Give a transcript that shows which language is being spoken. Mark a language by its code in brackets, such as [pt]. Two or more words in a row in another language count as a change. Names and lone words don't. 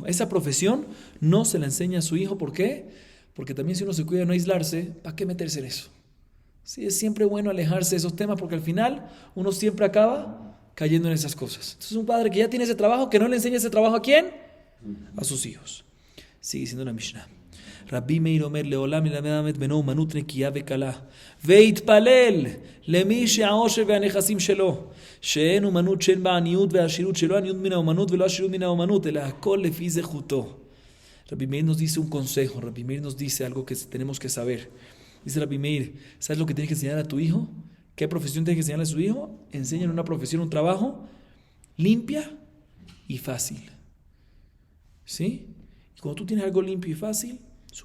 [es] Esa profesión no se la enseña a su hijo. ¿Por qué? Porque también si uno se cuida de no aislarse, ¿para qué meterse en eso? Sí, es siempre bueno alejarse de esos temas porque al final uno siempre acaba cayendo en esas cosas. Entonces un padre que ya tiene ese trabajo, que no le enseña ese trabajo ¿a quién? A sus hijos. Sigue siendo la Mishnah. [he] Rabbi Meir אומר לעולם ילמד בנו אומנות נקייה וקלה ויתפלל למי שהעושר והנכסים שלו שאין אומנות שאין בה עניות והעשירות שלא עניות מן האומנות ולא עשירות מן האומנות אלא הכל לפי זכותו. [es] Rabbi Meir nos dice un consejo, Rabbi Meir nos dice algo que tenemos que saber. Dice Rabbi Meir, ¿sabes lo que tienes que enseñar a tu hijo? ¿Qué profesión tienes que enseñarle a su hijo? Enséñale una profesión, un trabajo limpia y fácil. ¿Sí? Y cuando tú tienes algo limpio y fácil, suficiente.